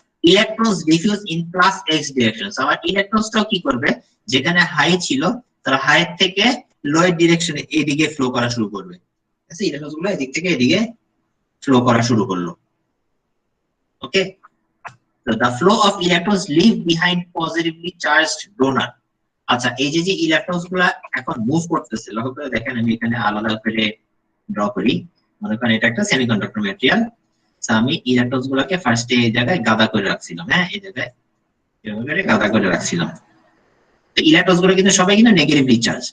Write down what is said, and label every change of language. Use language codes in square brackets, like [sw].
[en] Electrons diffuse in plus x direction. [bn] আমার ইলেকট্রনসটাও কি করবে, যেখানে হাই ছিল তারা হাই থেকে লোয়ের ডিরেকশনে এদিকে ফ্লো করা শুরু করবে। আচ্ছা, ইলেকট্রনস গুলো এদিক থেকে এদিকে ফ্লো করা শুরু করলো। [en] Okay, so the flow of electrons leave behind positively charged donor. [bn] আচ্ছা, এই যে যে ইলেকট্রনস গুলা এখন মুভ করতেছে, লক্ষ্য করে দেখেন আমি এখানে আলাদা করে ড্র করি। মনে করেন এটা একটা সেমিকন্ডাক্টর ম্যাটেরিয়াল, আমি ইলেকট্রনস গুলাকে ফার্স্টে এই জায়গায় গাদা করে রাখছিলাম। হ্যাঁ, এই জায়গায় এভাবে গাদা করে রাখছিলাম। তো ইলেকট্রনস গুলো কিন্তু সবাই কিনা নেগেটিভলি চার্জ।